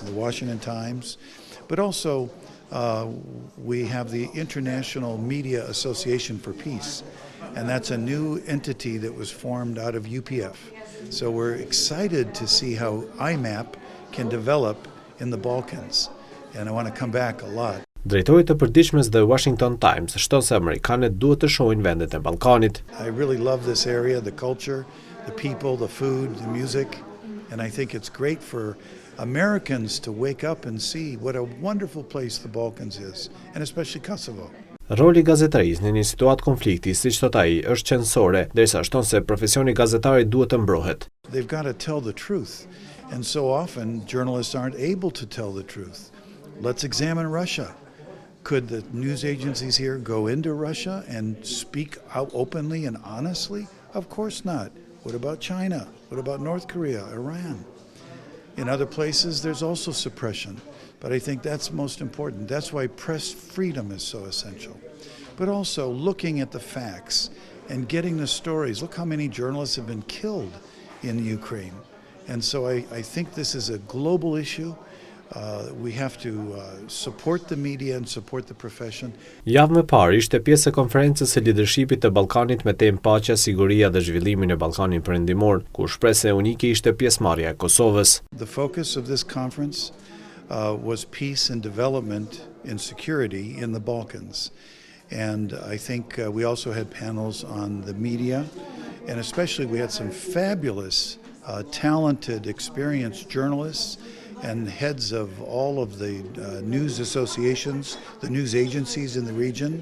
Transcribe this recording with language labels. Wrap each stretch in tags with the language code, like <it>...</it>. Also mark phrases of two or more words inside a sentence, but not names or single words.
<en>and the Washington Times, but also we have the International Media Association for Peace, and that's a new entity that was formed out of UPF. So we're excited to see how IMAP can develop in the Balkans, and I want to come back a lot.</en> <sq>Drejtori të përditshmes The Washington Times shton se amerikanët duhet të shohin vendet e Ballkanit.</sq> <en>I really love this area, the culture, the people, the food, the music, and I think it's great for Americans to wake up and see what a wonderful place the Balkans is, and especially Kosovo.</en> <sq>Roli i gazetarisë në një situatë konflikti, siç thot ai, është qenësore, derisa shton se profesioni i gazetarit duhet të mbrohet.</sq> <en>They've got to tell the truth, and so often journalists aren't able to tell the truth. Let's examine Russia. Could the news agencies here go into Russia and speak out openly and honestly? Of course not. What about China? What about North Korea, Iran? In other places, there's also suppression, but I think that's most important. That's why press freedom is so essential. But also looking at the facts and getting the stories. Look how many journalists have been killed in Ukraine. And so I think this is a global issue. We have to support the media and support the profession.</en> <sq>Javë më parë ishte pjesë e konferencës së lidershipit të Ballkanit me temë paqja, siguria dhe zhvillimi në Ballkanin Perëndimor, ku shpresë unike ishte pjesëmarrja e Kosovës.</sq> <en>The focus of this conference was peace and development and security in the Balkans. And I think we also had panels on the media, and especially we had some fabulous, talented, experienced journalists and heads of all of the news associations, the news agencies in the region.</en>